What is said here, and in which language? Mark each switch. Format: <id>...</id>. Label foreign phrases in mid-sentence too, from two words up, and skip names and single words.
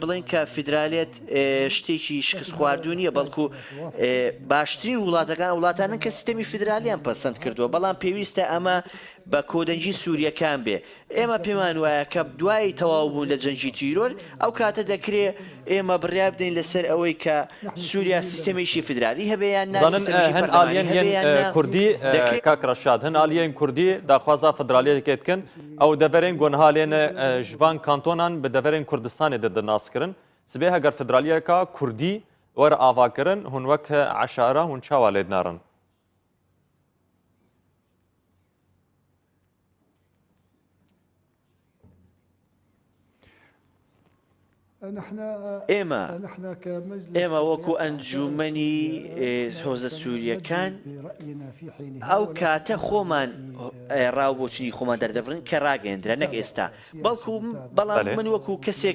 <ckb>بڵین کە فیدرالیت شتێکی شکست خواردوونیە بەڵکو باشترین وڵاتانن کە سیستەمی فیدرالیان پەسەند کردووە بەڵام پێویستە ئەمە بە کۆدەنجی سووریەکان بێ ئێمە پێمان وایە کە دوای تەواو بوون لە جەنگی تیرۆر ئەو کاتە دەکرێت ئێمە بڕیار بدەین لەسەر ئەوەی کە سووریا سیستەمێکی فیدرالی هەبێیان</ckb> <ku>هەن ئالیەن کوردی کاکڕەشاد هەن ئالیەن کوردی داخوازا فیدرالیەکێتکن ئەو دەڤەرێن گۆنهالێنە ژڤان کانتۆنان بە دەڤەرێن کوردستانی دەدەناسکردن سبێ هەگەر فیدرالیەکە کوردی وەرە ئاواکردن هون وەک عەشارە هون چاوا لێت نارن</ku> <ckb>ئێمە وەکو ئەنجومەنی هۆزە سووریەکان ئەو کاتە خۆمان ڕاوبۆچنی خۆمان دەردەبڕین کە ڕاگەندرا نەک ئێستا بەڵکو بەڵام من وەکو کەسێک</ckb>